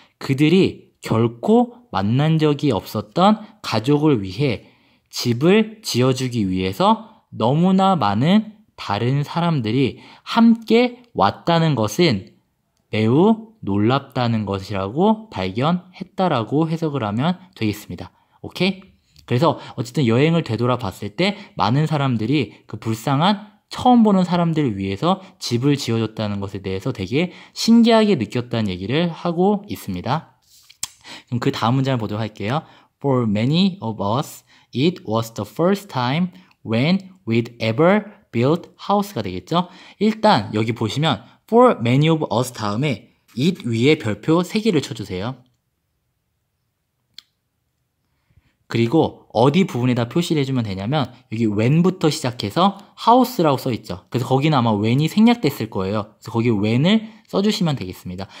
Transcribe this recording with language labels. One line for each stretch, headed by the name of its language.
Korean: 그들이 결코 만난 적이 없었던 가족을 위해 집을 지어주기 위해서 너무나 많은 다른 사람들이 함께 왔다는 것은 매우 놀랍다는 것이라고 발견했다라고 해석을 하면 되겠습니다. 오케이? 그래서 어쨌든 여행을 되돌아봤을 때 많은 사람들이 그 불쌍한 처음 보는 사람들을 위해서 집을 지어줬다는 것에 대해서 되게 신기하게 느꼈다는 얘기를 하고 있습니다. 그럼 그 다음 문장을 보도록 할게요.
English: For many of us, it was the first time when we'd ever built house
Korean: 가 되겠죠. 일단 여기 보시면
English: for many of us
Korean: 다음에 it 위에 별표 3개를 쳐주세요. 그리고 어디 부분에다 표시를 해주면 되냐면 여기 when부터 시작해서 house라고 써있죠. 그래서 거기는 아마 when이 생략됐을 거예요. 그래서 거기 when을 써주시면 되겠습니다.